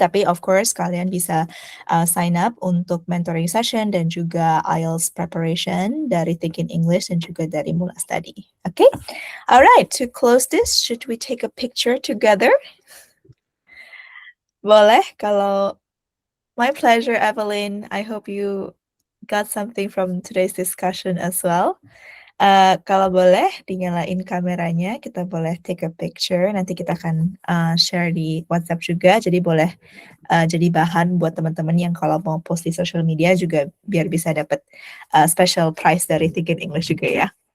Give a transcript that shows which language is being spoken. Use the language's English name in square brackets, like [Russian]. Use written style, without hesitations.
[Indonesian] Tapi of course kalian bisa sign up untuk mentoring session dan juga IELTS preparation dari Thinking English dan juga dari Mula Study. [English] Okay? Alright, to close this, should we take a picture together? [Indonesian] Boleh, kalau [English] my pleasure, [Indonesian] Evelyn. [English] I hope you got something from today's discussion as well. [Indonesian] Kalau boleh dinyalain kameranya, kita boleh [English] take a picture. [Indonesian] Nanti kita akan share di WhatsApp juga. Jadi boleh jadi bahan buat teman-teman yang kalau mau post di social media juga biar bisa dapat special prize dari Thinking English juga ya.